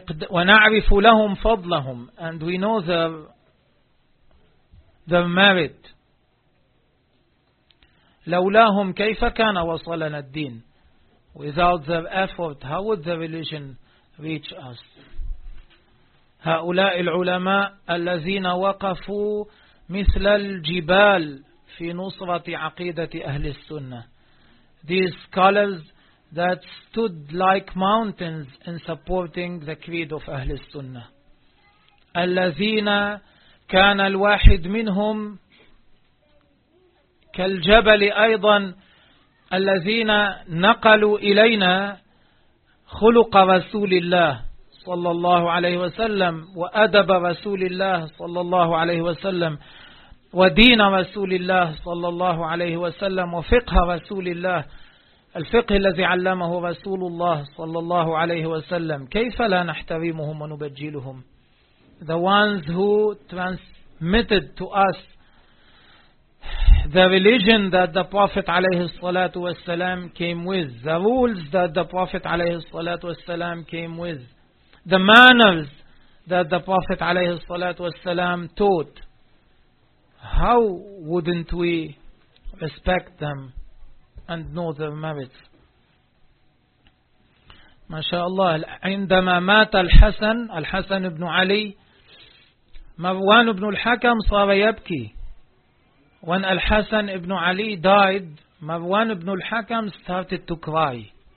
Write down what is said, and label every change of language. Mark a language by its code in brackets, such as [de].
[ar] ونعرف لهم فضلهم [en] and we know their merit. [ar] لولاهم كيف كان وصلنا الدين. [en] Without their effort, how would the religion reach us? [ar] هؤلاء العلماء الذين وقفوا مثل الجبال في نصرة عقيدة أهل السنة. [en] These scholars that stood like mountains in supporting the creed of أهل السنة. [ar] الذين كان الواحد منهم كالجبل أيضا الذين نقلوا إلينا خلق رسول الله صلى الله عليه وسلم وأدب رسول الله صلى الله عليه وسلم ودين رسول الله صلى الله عليه وسلم وفقه رسول الله الفقه الذي علمه رسول الله صلى الله عليه وسلم. كيف لا نحترمهم ونبجلهم. [en] The ones who transmitted to us the religion that the Prophet عليه الصلاة والسلام came with, the rules that the Prophet عليه الصلاة والسلام came with, the manners that the Prophet عليه الصلاة والسلام taught, how wouldn't we respect them and know their merits? [ar] ما شاء الله. عندما مات الحسن, الحسن بن علي, مروان بن الحكم صار يبكي. [en] When Al-Hasan ibn Ali died, Marwan ibn al-Hakam started to cry.